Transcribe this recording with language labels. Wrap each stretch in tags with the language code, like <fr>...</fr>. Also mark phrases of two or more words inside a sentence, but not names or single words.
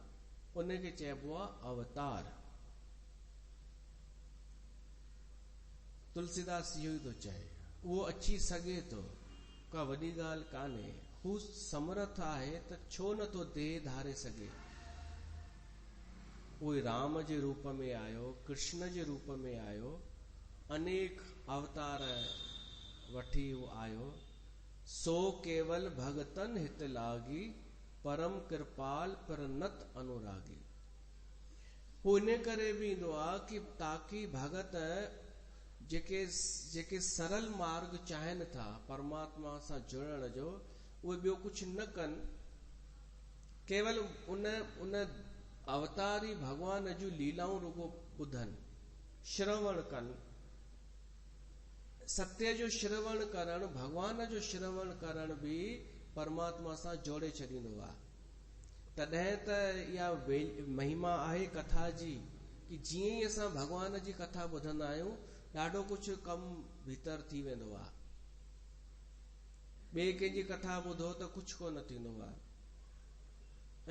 <sd>उनखे चइबो आहे अवतार। तुलसीदास इहो ई थो चए, उहो अची सघे थो, का वॾी ॻाल्हि कान्हे। हू समर्थ आहे त छो नथो देह धारे सघे? उहे राम जे रूप में आयो, कृष्ण जे रूप में आयो, अनेक अवतार वठी उहो आयो।</sd> <awa>सो केवल भगतन हित लागी, परम कृपाल पर नत अनुरागी।</awa> <sd>हू इन करे बि ईंदो आहे कि ताकि भगत जेके सरल मार्ग चाहिनि था परमात्मा सां जुड़ण जो, उहे ॿियो कुझु न कनि, केवल उन अवतारी भगवान जूं लीलाऊं रुगो ॿुधनि, श्रवण कनि। सत्य जो श्रवण करणु, भगवान जो श्रवण करणु बि परमात्मा सां जोड़े छॾींदो आहे। तॾहिं त इहा महिमा आहे कथा जी कि जीअं ई असां भगवान जी कथा ॿुधंदा आहियूं, ॾाढो कुझु कमु भीतर थी वेंदो आहे। ॿिए कंहिंजी कथा ॿुधो त कुझु कोन थींदो आहे।</sd>